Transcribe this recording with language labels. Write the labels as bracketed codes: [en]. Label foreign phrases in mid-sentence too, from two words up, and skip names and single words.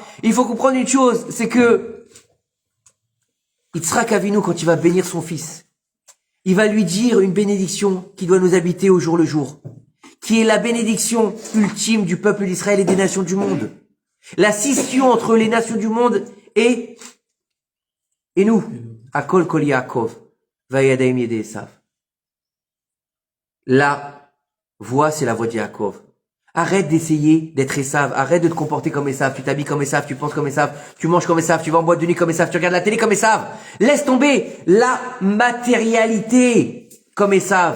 [fr] Il faut comprendre une chose, c'est que Yitzhak Avinu, quand il va bénir son fils, il va lui dire une bénédiction qui doit nous habiter au jour le jour, qui est la bénédiction ultime du peuple d'Israël et des nations du monde. La scission entre les nations du monde et nous. [he] הקול קול יעקב, והידיים ידי עשו. [fr] La voix, c'est la voix de Yaakov. Arrête d'essayer d'être Esav, arrête de te comporter comme Esav, tu t'habilles comme Esav, tu penses comme Esav, tu manges comme Esav, tu vas en boîte de nuit comme Esav, tu regardes la télé comme Esav. Laisse tomber la matérialité comme Esav.